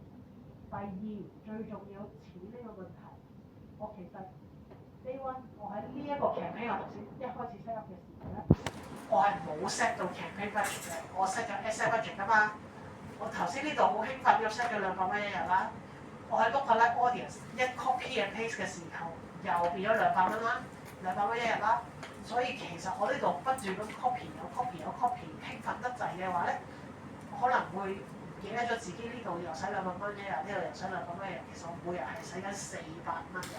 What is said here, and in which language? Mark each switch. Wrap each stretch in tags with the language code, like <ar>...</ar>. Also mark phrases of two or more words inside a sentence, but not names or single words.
<yue>第二最重要錢呢個問題，我其實</yue> <en>Day One，</en> <yue>我喺呢一個 campaign 我頭先一開始</yue> <en>set up</en> <yue>嘅時候咧，我係冇 set 到</yue> <en>campaign budget</en> <yue>嘅，我 set 咗</yue> <en>asset budget</en> <yue>㗎嘛。我頭先呢度好興奮咁 set 咗200蚊一日啦。我喺</yue> <en>lookalike audience</en> <yue>一</yue> <en>copy and paste</en> <yue>嘅時候，又變咗200蚊啦，200蚊一日啦。所以其實我呢度不斷咁 copy 有 copy， 興奮得滯嘅話咧，我可能會唔記得咗自己呢度又使200蚊一日，呢度又使200蚊一日，其實我每日係使緊400蚊㗎。</yue>